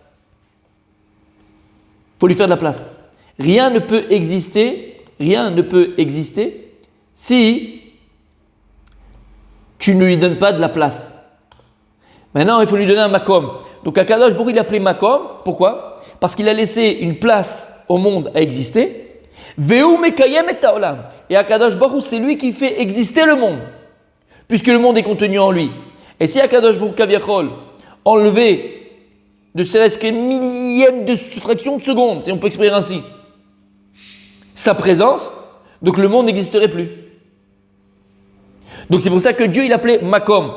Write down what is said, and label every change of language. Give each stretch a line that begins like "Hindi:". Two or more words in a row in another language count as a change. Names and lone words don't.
French: Il faut lui faire de la place. Rien ne peut exister si tu ne lui donnes pas de la place. Maintenant, il faut lui donner un makom. Donc,
Hebrew: הקדוש ברוך הוא,
French: il a appelé makom. Pourquoi? Parce qu'il a laissé une place au monde à exister.
Hebrew: והוא מקיים את העולם. Et הקדוש ברוך הוא,
French: c'est lui qui fait exister le monde. Puisque le monde est contenu en lui. Et si
Hebrew: הקדוש ברוך הוא כביכול
French: enlevait ne serait-ce qu'une millième de fraction de seconde, si on peut exprimer ainsi, sa présence, donc le monde n'existerait plus. Donc c'est pour ça que Dieu il appelait Makom.